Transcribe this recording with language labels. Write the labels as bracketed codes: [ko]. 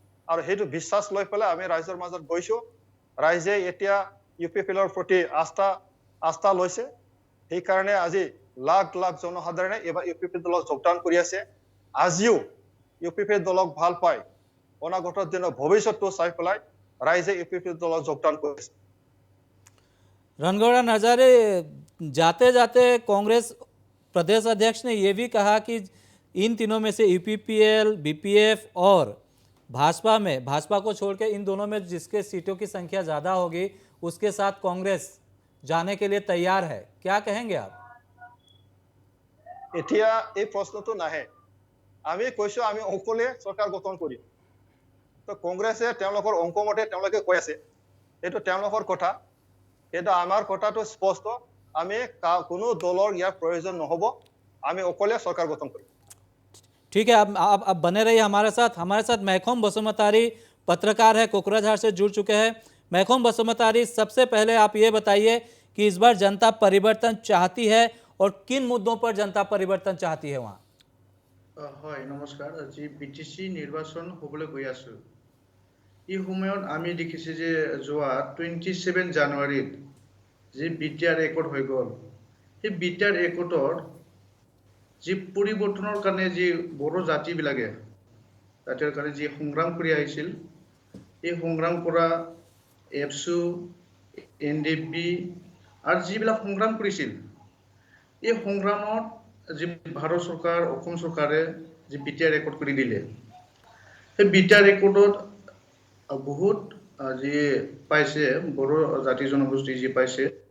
[as] আৰু সেইটো বিশ্বাস লৈ পেলাই আমি ৰাইজৰ মাজত গৈছো। ৰাইজে এতিয়া UPPLৰ প্ৰতি আস্থা লৈছে। সেইকাৰণে আজি লাখ লাখ জনসাধাৰণে এইবাৰ UPPL দলত যোগদান কৰি আছে। আজিও UPPL দলক ভাল পায়, অনাগত দিনৰ ভৱিষ্যতটো চাই পেলাই ৰাইজে UPPL দলত যোগদান কৰিছে। [hi] रणगौड़ा नजारे, जाते जाते कांग्रेस प्रदेश अध्यक्ष ने यह भी कहा कि इन तीनों में से UPPL, BPF और भाजपा को छोड़ के इन दोनों में जिसके सीटों की संख्या ज़्यादा होगी उसके साथ कांग्रेस जाने के लिए तैयार है। क्या कहेंगे आप? [as] এতিয়া এই প্ৰশ্নটো নাহে। আমি কৈছো আমি অকলে চৰকাৰ গঠন কৰিম। তো কংগ্ৰেছে তেওঁলোকৰ অংকমতে তেওঁলোকে কৈ আছে, এইটো তেওঁলোকৰ কথা। কিন্তু আমাৰ কথাটো স্পষ্ট, আমি কোনো দলৰ ইয়াৰ প্ৰয়োজন নহব, আমি অকলে চৰকাৰ গঠন কৰিম। [hi] ठीक है, अब बने रहिए हमारे साथ मैखोम बसुमतारी पत्रकार है, कोकराझार से जुड़ चुके हैं। मैखोम बसुमतारी, सबसे पहले आप ये बताइए कि इस बार जनता परिवर्तन चाहती है और किन मुद्दों पर जनता परिवर्तन चाहती है वहाँ? [as] হয়, নমস্কাৰ। আজি BTC নিৰ্বাচন হ'বলৈ গৈ আছো। এই সময়ত আমি দেখিছো যে যোৱা 27 জানুৱাৰীত যে BTR একট হৈ গ'ল, সেই BTR একটৰ যি পৰিৱৰ্তনৰ কাৰণে যি বড়ো জাতিবিলাকে তাতেৰ কাৰণে যি সংগ্ৰাম কৰি আহিছিল, এই সংগ্ৰাম কৰা এপছু, NDP আৰু যিবিলাক সংগ্ৰাম কৰিছিল, এই সংগ্ৰামত যি ভাৰত চৰকাৰ, অসম চৰকাৰে যি BTR একট কৰি দিলে, সেই BTR একটত বহুত যি পাইছে, বড়ো জাতি জনগোষ্ঠী যি পাইছে,